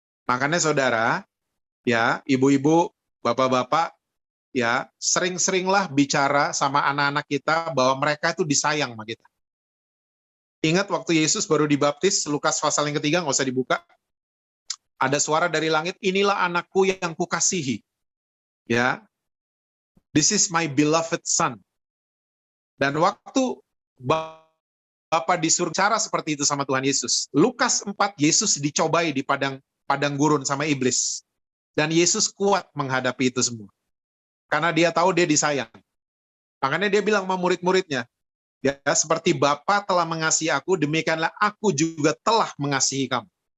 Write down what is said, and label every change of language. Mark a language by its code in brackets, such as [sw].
[id] Makanya saudara, ya ibu-ibu, bapak-bapak, ya sering-seringlah bicara sama anak-anak kita bahwa mereka itu disayang sama kita. Ingat waktu Yesus baru dibaptis, Lukas pasal yang 3, nggak usah dibuka. Ada suara dari langit, inilah anakku yang kukasihi. [en] Ya, this is my beloved son. [id] Dan waktu Bapak disuruh cara seperti itu sama Tuhan Yesus. Lukas 4, Yesus dicobai di padang gurun sama iblis. Dan Yesus kuat menghadapi itu semua. Karena dia tahu dia disayang. Makanya dia bilang sama murid-muridnya, ya seperti Bapa telah mengasihi aku, demikianlah aku juga telah mengasihi kamu.